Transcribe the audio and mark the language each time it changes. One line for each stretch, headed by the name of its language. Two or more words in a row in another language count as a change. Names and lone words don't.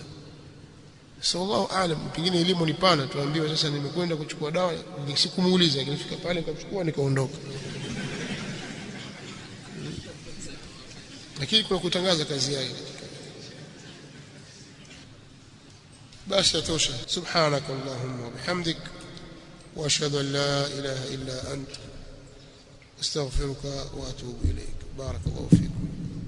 Arabic: صلى الله أعلم,
Swahili: pengine elimu ni pana, tuambiwa sasa nimekwenda kuchukua dawa, sikumuuliza, nilifika pale nikachukua nikaondoka. Lakini kwa kutangaza kazi yake basi yatosha.
Arabic: سبحانك اللهم وبحمدك وأشهد أن لا إله إلا أنت أستغفرك وأتوب إليك. بارك الله فيكم.